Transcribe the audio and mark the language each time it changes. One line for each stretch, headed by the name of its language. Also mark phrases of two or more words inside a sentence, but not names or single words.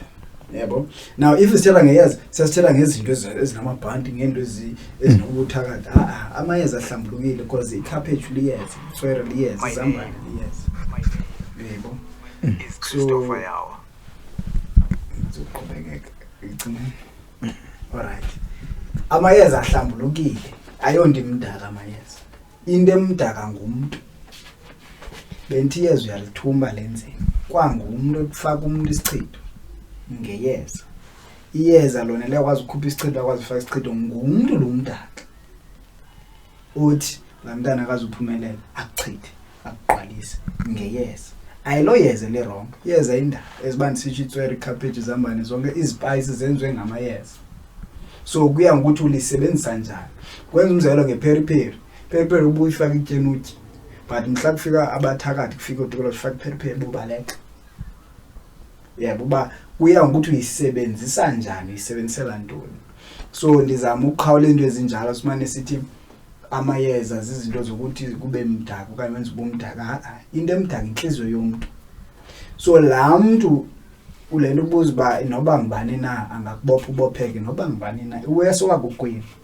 Xhosa: Yebo
English: now if
Xhosa: sithela ngeyeza sesithela ngezinto ezinamabhandi ngento ezinokuthakatha amayeza ahlambulukile because ikhaphetshu liyeza soya liyeza zambane liyeza. Yebo Christopher Yawa. Uzoqhubekeka igcine. Alright. Amayeza ahlambulukile. Ayonto imdaka amayeza. Into emdaka ngumuntu. Benti iyeza uyalithumba lenzeni. Kwangumuntu ekufaka umuntu isichitho ngeyeza. Iyeza lona liyakwazi ukukhupha isichitho akwazi ukufaka isichitho ngumuntu lo mdaka. Uthi la mntana akaze uphumelela akuchithe akuqwalise ngeyeza. Ayilo yeza le wrong. Yeza indaba ezibani sithi itswere cabbage zambane zonke izispices zenziwe ngamayeza. So kuya ngokuthi ulisebenzisa njani. Kwenza umzekelo ngeperi peri ubuyifaka ityeni utyi. But mhla kufika abathakathi kufika udokotela ufaka peri peri bubaleka. Yebo ba kuya ngokuthi uyisebenzisa njani uyisebenzisela ntoni. So ndizama ukukhawula into ezinjalo simane sithi amayeza zizinto zokuthi kube mdaka okanye wenza ubumdaka. Into emdaka inhliziyo yomuntu. So la muntu ulento ubuza ba noba ngibani na angakubopha ubopheke noba ngibani na uweso wakukwini.